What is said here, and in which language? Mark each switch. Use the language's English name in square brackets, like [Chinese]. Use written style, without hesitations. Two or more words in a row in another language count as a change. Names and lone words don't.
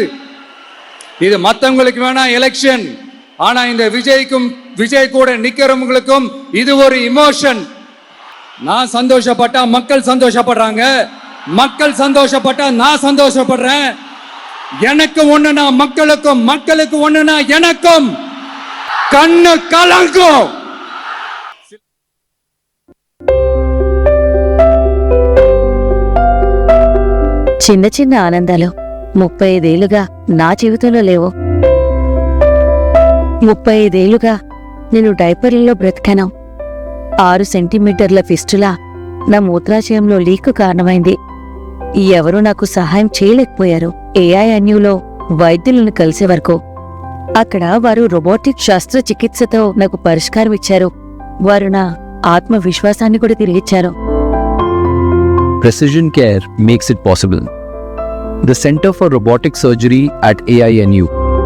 [Tamil] இது மற்றவங்களுக்கு வேணா எலெக்ஷன், ஆனா இந்த விஜய் கூட நிக்கிறவங்களுக்கும் இது ஒரு இமோஷன். நான் சந்தோஷப்பட்டா மக்கள் சந்தோஷப்படுறாங்க, மக்கள் சந்தோஷப்பட்டா நான் சந்தோஷப்படுறேன். எனக்கு ஒண்ணுனா மக்களுக்கும், மக்களுக்கு ஒண்ணுனா எனக்கும் கண்ணு கலங்கும். [Telugu] చిన్న చిన్న ఆనందాలు 35 ఏళ్లుగా నా జీవితంలో లేవు. 35 ఏళ్లుగా నేను డైపర్లలో బ్రతికాను. 6 సెంటీమీటర్ల ఫిస్టులా నా మూత్రాశయంలో లీకు కారణమైంది. ఎవరూ నాకు సహాయం చేయలేకపోయారు. ఏఐఎన్యూలో వైద్యులను కలిసే వరకు. అక్కడ వారు రోబోటిక్ శస్త్రచికిత్సతో నాకు పరిష్కారం ఇచ్చారు. వారు నా ఆత్మవిశ్వాసాన్ని కూడా తిరిగిచ్చారు. [English] Precision care makes it possible. The Center for Robotic Surgery at AINU